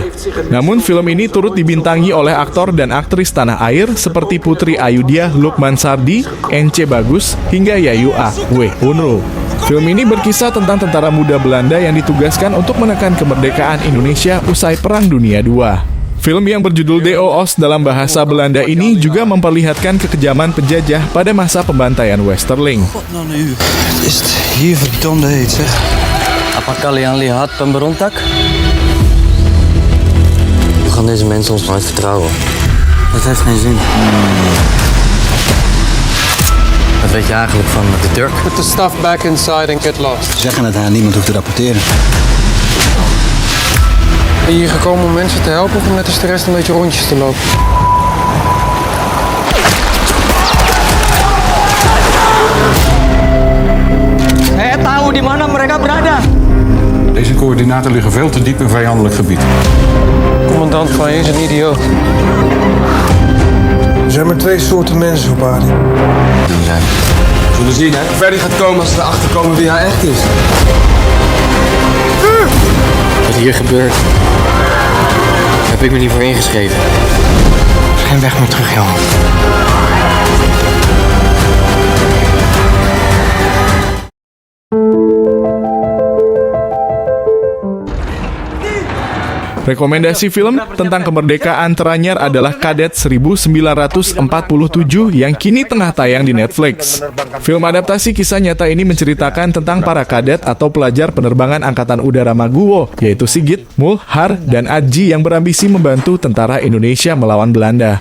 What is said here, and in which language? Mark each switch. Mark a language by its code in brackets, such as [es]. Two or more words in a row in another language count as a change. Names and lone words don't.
[id] Namun film ini turut dibintangi oleh aktor dan aktris tanah air seperti Putri Ayudhya, Lukman Sardi, Ence Bagus, hingga Yayu A. W. Unru. Film ini berkisah tentang tentara muda Belanda yang ditugaskan untuk menekan kemerdekaan Indonesia usai Perang Dunia II. Film yang berjudul De Oos dalam bahasa Belanda ini juga memperlihatkan kekejaman penjajah pada masa pembantaian Westerling. [nl] Is het hier verdomde heet, zeg. [id] Apa kalian lihat pemberontak? [nl] We gaan deze mensen ons nooit vertrouwen. Dat heeft geen zin. Wat weet je eigenlijk van de Turk? [en] Put the stuff back inside and get lost. [nl] Ze zeggen dat hij aan niemand hoeft te rapporteren. Ben je hier gekomen om mensen te helpen of om net als de rest een beetje rondjes te lopen? [id] Saya tahu di mana mereka berada. [nl] Deze coördinaten liggen veel te diep in vijandelijk gebied. Commandant van je is een idioot. Er zijn maar twee soorten mensen op aarde. We zullen zien hè, hoe ver die gaat komen als we erachter komen wie hij echt is. Wat hier gebeurt, heb ik me niet voor ingeschreven. Er is geen weg meer terug, Johan. [id] Rekomendasi film tentang kemerdekaan teranyar adalah Kadet 1947 yang kini tengah tayang di Netflix. Film adaptasi kisah nyata ini menceritakan tentang para kadet atau pelajar penerbangan Angkatan Udara Maguwo, yaitu Sigit, Mul, Har, dan Adji yang berambisi membantu tentara Indonesia melawan Belanda.